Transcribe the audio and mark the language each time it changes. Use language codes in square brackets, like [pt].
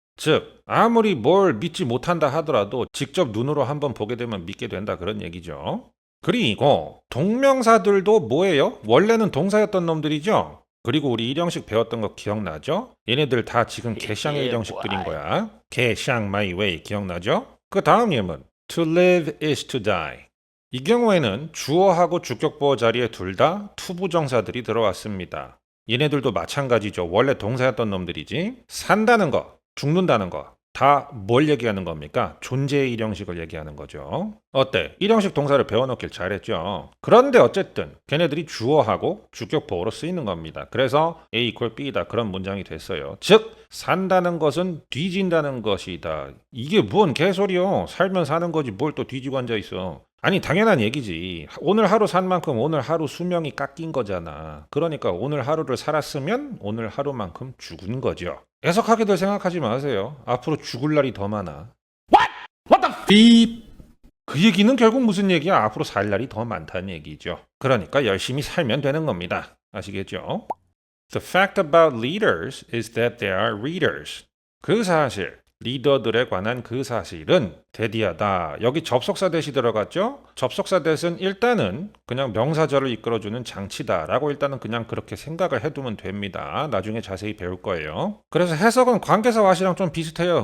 [ko] 즉, 아무리 뭘 믿지 못한다 하더라도 직접 눈으로 한번 보게 되면 믿게 된다 그런 얘기죠. 그리고 동명사들도 뭐예요? 원래는 동사였던 놈들이죠? 그리고 우리 일형식 배웠던 거 기억나죠? 얘네들 다 지금 개샹의 일형식들인 거야. 개샹 [en] my way [ko] 기억나죠? 그 다음 예문 [en] to live is to die. [ko] 이 경우에는 주어하고 주격보어 자리에 둘 다 투부정사들이 들어왔습니다. 얘네들도 마찬가지죠. 원래 동사였던 놈들이지. 산다는 거, 죽는다는 거. 다 뭘 얘기하는 겁니까? 존재의 일형식을 얘기하는 거죠. 어때? 일형식 동사를 배워놓길 잘했죠. 그런데 어쨌든 걔네들이 주어하고 주격보어로 쓰이는 겁니다. 그래서 A equal B다 그런 문장이 됐어요. 즉 산다는 것은 뒤진다는 것이다. 이게 뭔 개소리요? 살면 사는 거지 뭘 또 뒤지고 앉아 있어. 아니 당연한 얘기지. 오늘 하루 산 만큼 오늘 하루 수명이 깎인 거잖아. 그러니까 오늘 하루를 살았으면 오늘 하루만큼 죽은 거죠. 해석하게들 생각하지 마세요. 앞으로 죽을 날이 더 많아. [en] What the beep? [ko] 그 얘기는 결국 무슨 얘기야? 앞으로 살 날이 더 많다는 얘기죠. 그러니까 열심히 살면 되는 겁니다. 아시겠죠? [en] The fact about leaders is that they are readers. [ko] 그 사실, 리더들에 관한 그 사실은 대디하다. 여기 접속사 대시 들어갔죠? 접속사 대신 일단은 그냥 명사절을 이끌어주는 장치다라고 일단은 그냥 그렇게 생각을 해두면 됩니다. 나중에 자세히 배울 거예요. 그래서 해석은 관계사 와시랑 좀 비슷해요.